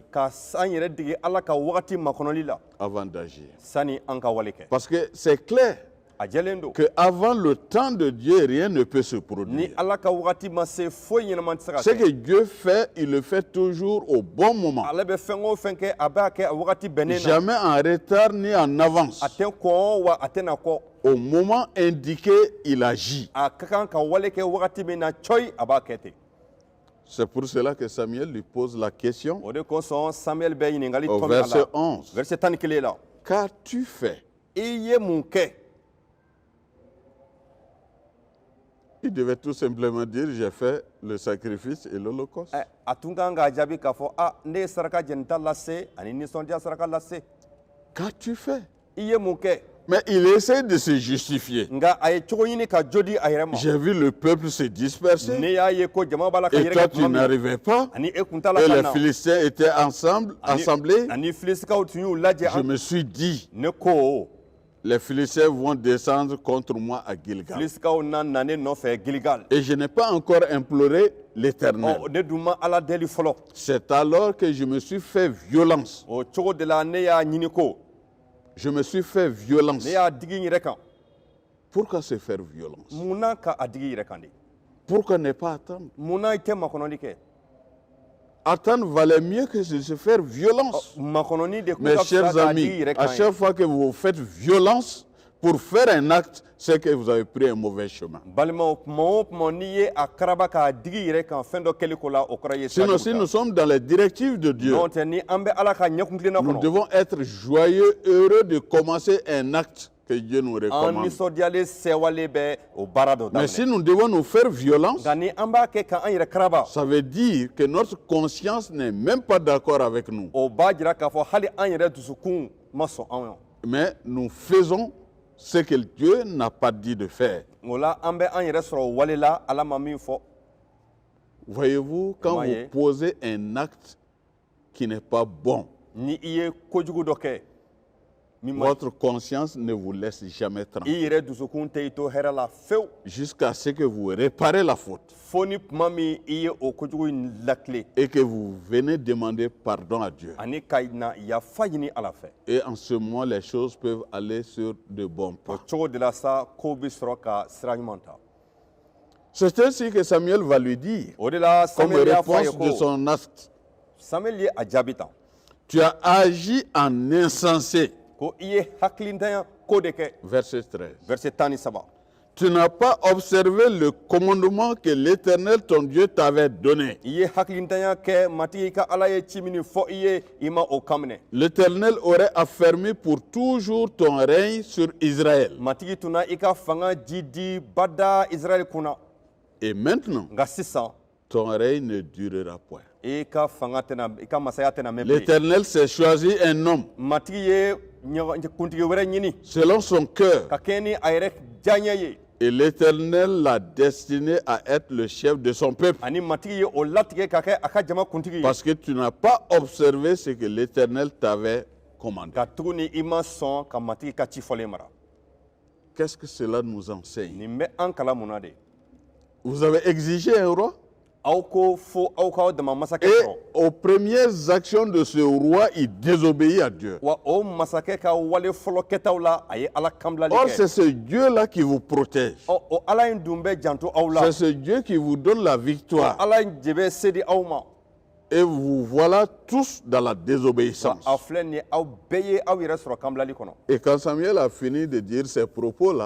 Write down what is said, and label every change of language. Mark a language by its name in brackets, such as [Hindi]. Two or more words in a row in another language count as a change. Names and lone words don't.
[Bambara] ka an yɛrɛ dege ala ka wagati makɔnɔli la [French] avant d'agir. [Bambara] sani an ka wale kɛ. [French] Parce que c'est clair [Bambara] a jɛlen don [French] qu'avant le temps de Dieu, rien ne peut se [Bambara] ni [French] produire. [Bambara] ala ka wagati ma se foyi ɲɛnaman tɛ se ka [French] Ce que [Bambara] kɛ. [French] Dieu fait, il le fait toujours au bon moment. [Bambara] ale bɛ fɛn o fɛn kɛ a b'a kɛ a wagati bɛnnen na. [French] Jamais en retard ni en avance. [Bambara] a tɛ kɔn wa a tɛ na kɔ. [French] Au moment indiqué, il agit. [Bambara] a ka kan ka wale kɛ wagati min na cɔyi a b'a kɛ ten. [French] C'est pour cela que Samuel lui pose la question [Bambara] o de kosɔn Samuel bɛ ɲininkali [French] au [Bambara] tɔmi a [French] verset [Bambara] la [French] 11. [Bambara] verset 11 la. [French] Qu'as-tu fait? [Bambara] i ye mun kɛ. [French] Il devait tout simplement dire, j'ai fait le sacrifice et l'holocauste. [Bambara] a tun kan k'a jaabi k'a fɔ ne ye saraka jɛnita lase ani nisɔndiya saraka lase. [French] Qu'as-tu fait? [Bambara] i ye mun kɛ. [French] Mais il essaie de se justifier. [Bambara] nka a ye cogo ɲini ka jo di a yɛrɛ ma. [French] J'ai vu le peuple se disperser [Bambara] ne y'a ye ko jama b'a la ka [French] et [Bambara] yɛrɛ [French] toi [Bambara] kɛ [French] tu [Bambara] tuma min [French] n'arrivais pas. [Bambara] ani e kun t'a la [French] Et [Bambara] ka [French] les [Bambara] na [French] Philistins étaient assemblés. [Bambara] ani filisikaw tun y'u lajɛ [French] Je me suis dit, [Bambara] ne ko [French] les Philistins vont descendre contre moi à Gilgal. [Bambara] filisikaw na ne nɔfɛ Giligal. [French] Et je n'ai pas encore imploré l'Éternel. [Bambara] ne dun ma ala deli fɔlɔ. [French] C'est alors que je me suis fait violence. [Bambara] o cogo de la ne y'a ɲini ko [French] Je me suis fait violence. [Bambara] ne y'a digi n yɛrɛ kan. [French] Pourquoi se faire violence? [Bambara] munna ka a digi i yɛrɛ kan de. [French] Pourquoi ne pas attendre? [Bambara] munna i tɛ makɔnɔli kɛ. [French] Attendre valait mieux que de se faire violence. [Bambara] makɔnɔni de kun [French] Mes [Bambara] ka fisa [French] chers [Bambara] k'a digi i [French] amis, [Bambara] yɛrɛ [French] à [Bambara] kan ye. [French] chaque fois que vous faites violence pour faire un acte, c'est que vous avez pris un mauvais chemin. [Bambara] balimaw tuma o tuma n'i ye a karaba k'a digi i yɛrɛ kan fɛn dɔ kɛli ko la o kɔrɔ ye [French] Sinon, si nous sommes dans les directives de Dieu, [Bambara] n'o tɛ ni an bɛ ala ka ɲɛkun tilenna [French] nous [Bambara] kɔnɔ [French] devons être joyeux, heureux de commencer un acte que Dieu nous [Bambara] an [French] recommande. [Bambara] nisɔndiyalen sɛwalen bɛ o baara dɔ [French] Mais si [Bambara] daminɛ. [French] nous devons nous faire violence, [Bambara] nka ni an b'a kɛ k'an yɛrɛ karaba [French] ça veut dire que notre conscience n'est même pas d'accord avec nous. [Bambara] o b'a jira k'a fɔ hali an yɛrɛ dusukun ma sɔn anw ye. [French] Mais nous faisons ce que Dieu n'a pas dit de faire. [Bambara] o la an bɛ an yɛrɛ sɔrɔ o wale la ala ma min fɔ. [French] Voyez-vous, quand Comment vous est? posez un acte qui n'est pas bon, [Bambara] ni i ye kojugu dɔ kɛ min ma [French] votre conscience ne vous laisse jamais [Bambara] i [French] tranquille [Bambara] yɛrɛ dusukun tɛ i to hɛrɛ la fewu [French] jusqu'à ce que vous réparez la faute [Bambara] fo ni tuma min i ye o kojugu in lakile [French] et que vous venez demander pardon à Dieu. [Bambara] ani ka na yafa ɲini ala fɛ. [French] Et en ce moment, les choses peuvent aller sur de bons [Bambara] o [French] pas. [Bambara] cogo de la sa kow bɛ sɔrɔ ka sira ɲuman ta. [French] C'est ainsi que Samuel va lui dire, [Bambara] o de la [French] comme [Bambara] Samuel y'a fɔ a ye [French] réponse de [Bambara] ko [French] son acte, [Bambara] Samuel ye a jaabi ta [French] tu as agi en insensé. [Bambara] ko i ye hakilintanya ko de kɛ. [French] Verset 13. [Bambara] verset 13. [French] Tu n'as pas observé le commandement que l'Éternel, ton Dieu, t'avait donné. [Bambara] i ye hakilintanya kɛ matigi i ka ala ye ci min fɔ i ye i ma o kan minɛ. [French] L'Éternel aurait affermi pour toujours ton règne sur Israël. [Bambara] matigi tun na i ka fanga ji di bada Israɛl kunna. [French] Et maintenant, [Bambara] nka sisan [French] ton règne ne durera point. [Bambara] i ka fanga tɛna i ka masaya tɛna mɛn bilen. [French] L'Éternel s'est choisi un homme [Bambara] matigi ye kuntigi wɛrɛ ɲini [French] selon son cœur. [Bambara] ka kɛɲɛ ni a yɛrɛ diyaɲɛ ye. [French] Et l'Éternel l'a destiné à être le chef de son peuple. [Bambara] ani matigi ye o latigɛ ka kɛ a ka jama kuntigi ye. [French] Parce que tu n'as pas observé ce que l'Éternel t'avait commander. [Bambara] ka tuguni i ma sɔn ka matigi ka ci fɔlen mara [French] Qu'est-ce que cela nous enseigne? [Bambara] nin bɛ an kala mun na de [French] Vous avez exigé un roi [Bambara] aw ko fo aw k'aw dama masakɛ [French] et [Bambara] sɔrɔ [French] aux premières actions de ce roi, il désobéit à Dieu. [Bambara] wa o masakɛ ka wale fɔlɔ kɛtaw la a ye ala kanbilali [French] Or, [Bambara] kɛ [French] c'est ce Dieu-là qui vous protège. [Bambara] o ala in dun bɛ janto aw la [French] C'est ce Dieu qui vous donne la victoire. [Bambara] ala in de bɛ se di aw ma [French] Et vous voilà tous dans la désobéissance. [Bambara] a filɛ nin ye aw bɛɛ ye aw yɛrɛ sɔrɔ kanbilali kɔnɔ [French] Et quand Samuel a fini de dire ces propos-là,